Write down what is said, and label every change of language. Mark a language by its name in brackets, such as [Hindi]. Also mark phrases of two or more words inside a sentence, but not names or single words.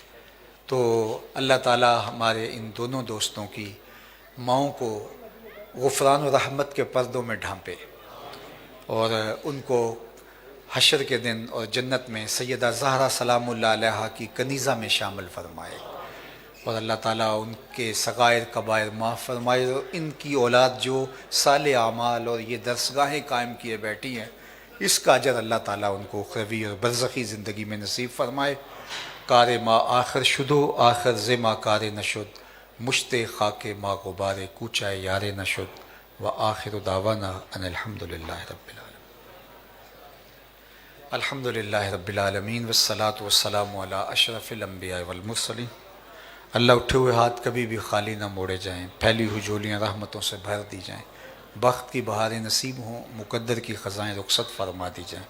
[Urdu] تو اللہ تعالی ہمارے ان دونوں دوستوں کی ماؤں کو غفران و رحمت کے پردوں میں ڈھانپے، اور ان کو حشر کے دن اور جنت میں سیدہ زہرا سلام اللہ علیہا کی کنیزہ میں شامل فرمائے، اور اللہ تعالیٰ ان کے صغائر کبائر معاف فرمائے، اور ان کی اولاد جو صالح اعمال اور یہ درسگاہیں قائم کیے بیٹھی ہیں، اس کا اجر اللہ تعالیٰ ان کو اخروی اور برزخی زندگی میں نصیب فرمائے۔ [Persian] کار ما آخر شدو آخر ز ما کار نشد، مشت خاک ما غبار کوچہ یار نشد، [Arabic] و آخر دعوانا ان الحمد للہ رب العالمین۔ الحمد للہ رب العالمین والصلاة والسلام علی اشرف الانبیاء والمرسلین۔ [Urdu] اللہ اٹھے ہوئے ہاتھ کبھی بھی خالی نہ موڑے جائیں، پھیلی ہوئی جھولیاں رحمتوں سے بھر دی جائیں، بخت کی بہاریں نصیب ہوں، مقدر کی خزائیں رخصت فرما دی جائیں۔